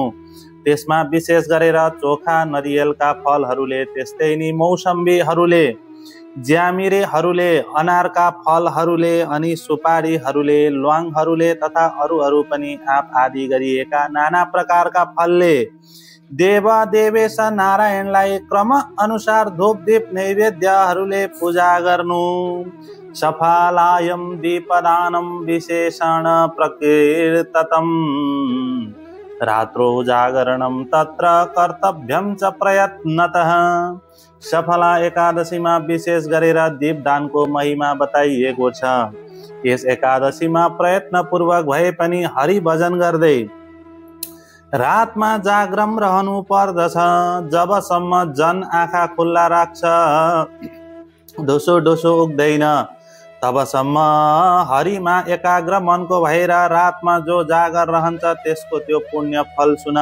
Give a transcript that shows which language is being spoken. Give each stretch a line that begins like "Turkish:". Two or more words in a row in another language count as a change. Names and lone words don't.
Nepali: त्यसमा विशेष गरेर चोखा नरियलका फलहरूले, त्यस्तै नि मौसम्बीहरूले, ज्यामिरेहरूले, अनारका फलहरूले, अनि सुपारीहरूले, ल्वाङहरूले तथा अरू पनि आँप आदि गरिएका नाना प्रकारका फलले देव देवेश नारायणलाई क्रम अनुसार धूप दीप नैवेद्यहरूले पूजा गर्नु।
Sanskrit: सफलायं दीपदानं विशेषण प्रकीर्ततम्, रात्रो जागरणं तत्र कर्तव्यं च प्रयत्नतः।
Nepali: सफला एकादशीमा विशेष गरेर दीपदानको महिमा बताइएको छ। यस एकादशीमा प्रयत्नपूर्वक भए पनि हरि भजन गर्दै रातमा जागरम रहनु पर्दछ। जबसम्म जन आँखा खुल्ला राख्छ, डोसो डोसो उग्दैन, तबसम्म हरिमा एकाग्र मनको भएर रातमा जो जागर रहन्छ त्यसको त्यो पुण्य फल सुन।